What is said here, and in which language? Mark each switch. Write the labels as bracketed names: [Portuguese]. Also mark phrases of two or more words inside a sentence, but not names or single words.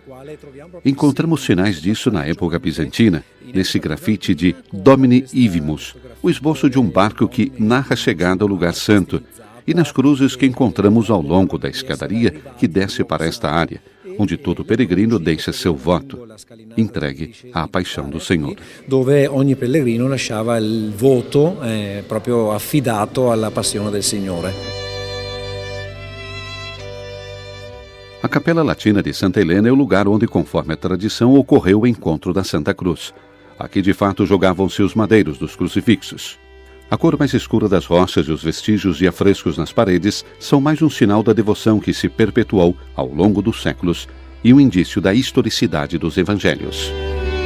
[Portuguese] Encontramos sinais disso na época bizantina, nesse grafite de Domini Ivimus, o esboço de um barco que narra a chegada ao lugar santo, e nas cruzes que encontramos ao longo da escadaria que desce para esta área, onde todo peregrino deixa seu voto, entregue à paixão do Senhor. [Italian] Dove ogni pellegrino lasciava il voto proprio affidato alla passione del Signore. [Portuguese] A Capela Latina de Santa Helena é o lugar onde, conforme a tradição, ocorreu o encontro da Santa Cruz. Aqui, de fato, jogavam-se os madeiros dos crucifixos. A cor mais escura das rochas e os vestígios de afrescos nas paredes são mais um sinal da devoção que se perpetuou ao longo dos séculos e um indício da historicidade dos evangelhos.